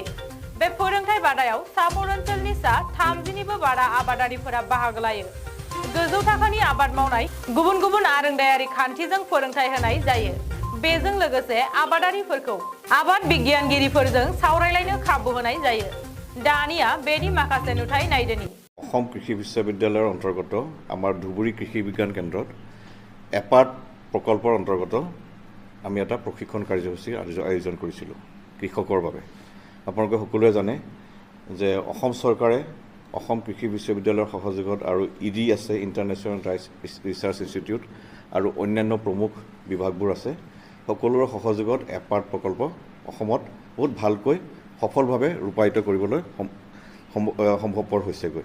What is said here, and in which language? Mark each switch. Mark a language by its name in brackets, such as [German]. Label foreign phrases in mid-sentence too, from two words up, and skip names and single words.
[Bodo] बे फोरोंथाय बादायाव साबर ओनसोलनि सा 30निबो बारा आबादारिफोरा बाहागो लायो। गोजौ थाखोनि आबाद मावनाय गुबुन गुबुन आरोंदायारि खान्थिजों फोरोंथाय होनाय जायो। बेजों लोगोसे आबादारिफोरखौ आबाद बिगियानगिरिफोरजों सावरायलायनो खाबु होनाय जायो। दानिया बेनि माखासे नुथाय नायदोनि। [Assamese] অসম কৃষি বিশ্ববিদ্যালয়ৰ অন্তৰ্গত আমাৰ ধুবুৰী কৃষি বিজ্ঞান কেন্দ্ৰত এপাৰ্ট প্ৰকল্পৰ অন্তৰ্গত আমি এটা প্ৰশিক্ষণ কাৰ্যসূচী আয়োজন কৰিছিলোঁ কৃষকৰ বাবে। আপোনালোকে সকলোৱে জানে যে অসম চৰকাৰে অসম কৃষি বিশ্ববিদ্যালয়ৰ সহযোগত আৰু ইডি আছে ইণ্টাৰনেশ্যনেল ৰাইচ ৰিচাৰ্চ ইনষ্টিটিউট আৰু অন্যান্য প্ৰমুখ বিভাগবোৰ আছে সকলোৰে সহযোগত এপাৰ্ট প্ৰকল্প অসমত বহুত ভালকৈ সফলভাৱে ৰূপায়িত কৰিবলৈ সম্ভৱপৰ হৈছেগৈ।